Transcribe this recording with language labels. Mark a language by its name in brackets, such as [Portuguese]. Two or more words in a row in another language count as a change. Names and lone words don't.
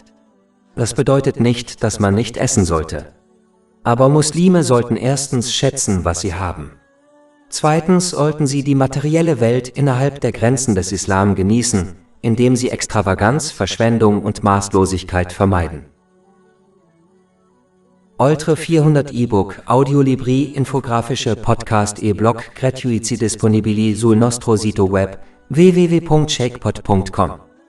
[German] Das bedeutet nicht, dass man nicht essen sollte. Aber Muslime sollten erstens schätzen, was sie haben. Zweitens sollten sie die materielle Welt innerhalb der Grenzen des Islam genießen, indem sie Extravaganz, Verschwendung und Maßlosigkeit vermeiden. [Italian] Oltre 400 e-book, audiolibri, infografische podcast e-blog gratuiti disponibili sul nostro sito web www.shakepot.com